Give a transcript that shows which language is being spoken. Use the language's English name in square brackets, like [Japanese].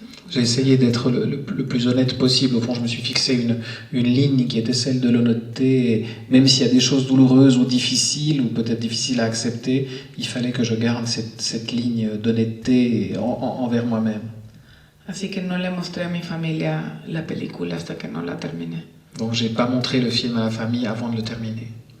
[French] J'ai essayé d'être le plus honnête possible. Au fond, je me suis fixé une ligne qui était celle de l'honnêteté. Et même s'il y a des choses douloureuses ou difficiles, ou peut-être difficiles à accepter, il fallait que je garde cette ligne d'honnêteté envers moi-même. [Spanish] Así que no le mostré a mi familia la película hasta que no la terminé. [French] Donc j'ai pas montré le film à la famille avant de le terminer.